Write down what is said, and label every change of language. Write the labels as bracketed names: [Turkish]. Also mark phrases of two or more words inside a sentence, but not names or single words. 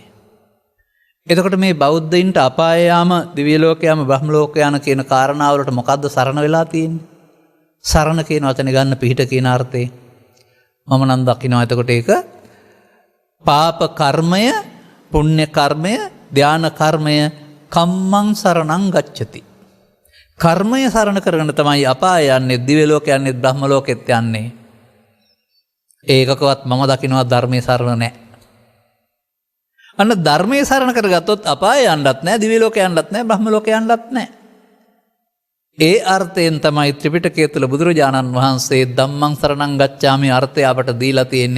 [Sinhala] එතකොට මේ බෞද්ධයින්ට අපාය යාම, දිව්‍ය ලෝක යාම, බ්‍රහ්ම ලෝක යන කියන කාරණාවලට මොකද්ද සරණ වෙලා තියෙන්නේ? සරණ කියන වචනේ ගන්න පිහිට කියන අර්ථේ. මම නම් දකිනවා එතකොට ඒක පාප කර්මය, පුණ්‍ය කර්මය, ධාන කර්මය [Pali] කම්මං සරණං ගච්ඡති. [Sinhala] කර්මය සරණ කරගෙන තමයි අපාය යන්නේ, දිව්‍ය ලෝක යන්නේ, බ්‍රහ්ම ලෝකෙත් යන්නේ. ඒකකවත් මම දකිනවා ධර්මයේ සරණ නැහැ. අන්න ධර්මයේ සරණ කරගත්තොත් අපාය යන්නත් නැහැ, දිව්‍ය ලෝක යන්නත් නැහැ, බ්‍රහ්ම ලෝක යන්නත් නැහැ. ඒ අර්ථයෙන් තමයි ත්‍රිපිටකය තුළ බුදුරජාණන් වහන්සේ [Pali] ධම්මං සරණං ගච්ඡාමි [Sinhala] අර්ථය අපට දීලා තියෙන්නේ.